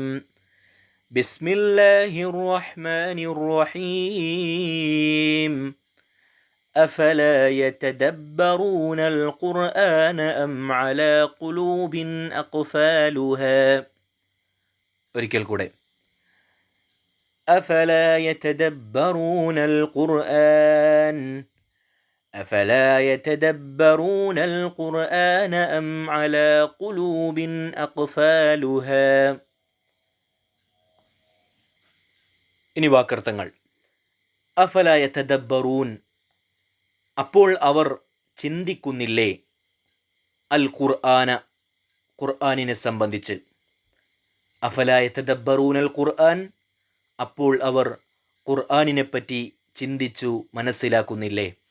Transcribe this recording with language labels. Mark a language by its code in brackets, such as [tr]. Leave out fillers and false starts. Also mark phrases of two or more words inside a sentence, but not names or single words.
[ar] بسم الله الرحمن الرحيم. أفلا يتدبرون القرآن أم على قلوب أقفالها. [ml] ഒരിക്കൽ കൂടെ. [ar] أفلا يتدبرون القرآن أفلا يتدبرون القرآن أم على قلوب أقفالها. [ml] ഇനി വാക്കർത്ഥങ്ങൾ. [ar] أفلا يتدبرون, [ml] അപ്പോൾ അവർ ചിന്തിക്കുന്നില്ലേ, [ar] القرآن, [ml] ഖുർആനിനെ സംബന്ധിച്ച്. [ar] أفلا يتدبرون القرآن, [ml] അപ്പോൾ അവർ ഖുർആനിനെപ്പറ്റി ചിന്തിച്ചു മനസ്സിലാക്കുന്നില്ലേ.